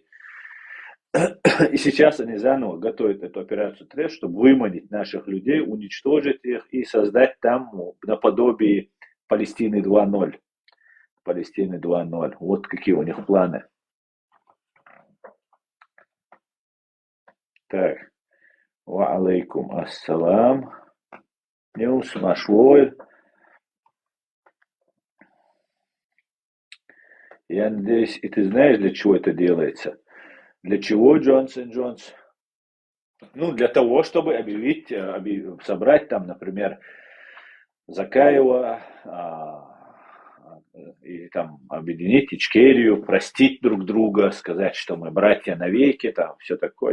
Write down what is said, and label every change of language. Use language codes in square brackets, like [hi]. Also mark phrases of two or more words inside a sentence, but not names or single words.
[ru] И сейчас они заново готовят эту операцию Трест, чтобы выманить наших людей, уничтожить их и создать там наподобие Палестины 2.0. Палестины 2.0. Вот какие у них планы. Так. [ar] وعليكم السلام. [ru] Ньюс Машвой. Я надеюсь, и ты знаешь, для чего это делается? Для чего Джонс и Джонс? Ну, для того, чтобы объявить, собрать там, например, Закаева, и там объединить Ичкерию, простить друг друга, сказать, что мы братья навеки, там все такое.